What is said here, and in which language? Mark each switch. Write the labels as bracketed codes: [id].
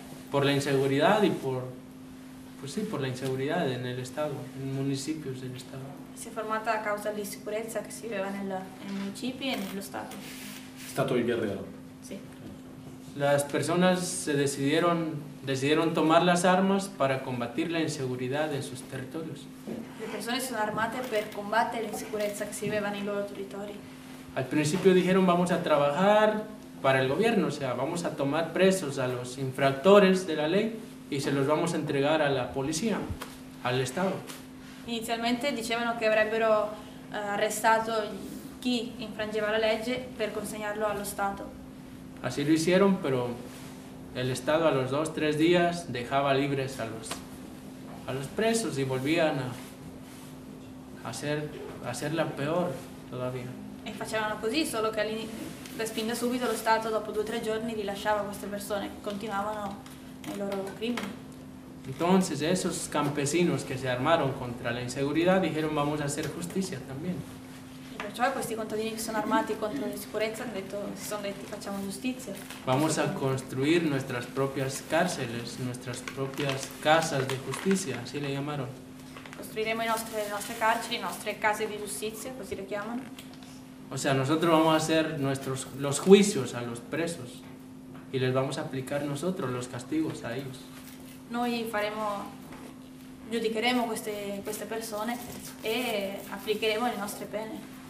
[es] Por la inseguridad y por... Pues sí, por la inseguridad en el estado, en municipios del estado. [it] Si è formata a causa dell'insicurezza che si viveva nel municipio e nello stato. Stato di Guerrero. [es] Sí. Las personas se decidieron tomar las armas para combatir la inseguridad en sus territorios. [it] Le persone sono armate per combattere l'insicurezza che si viveva nei loro territori. [es] Al principio dijeron vamos a trabajar para el gobierno, o sea, vamos a tomar presos a los infractores de la ley. Y se los vamos a entregar a la policía, al Estado. [it] Inizialmente dicevano che avrebbero arrestato chi infrangeva la legge per consegnarlo allo Stato. [es] Así lo hicieron, pero el Estado a los 2-3 días dejaba libres a los presos y volvían a hacerla peor todavía. [it] E facevano così, solo che respinto subito lo Stato dopo 2-3 giorni rilasciava queste persone, continuavano el loro crimen. [es] Entonces esos campesinos que se armaron contra la inseguridad dijeron vamos a hacer justicia también. [it] Y perciò questi contadini che sono armati contro la sicurezza si sono detti facciamo giustizia. [es] Vamos a construir nuestras propias cárceles, nuestras propias casas de justicia, así le llamaron. [it] costruiremo le nostre carceri, le nostre case di giustizia, così le chiamano. [es] O sea, nosotros vamos a hacer los juicios a los presos y les vamos a aplicar nosotros los castigos a ellos. [it] Noi faremo, giudicheremo queste persone e applicheremo le nostre pene.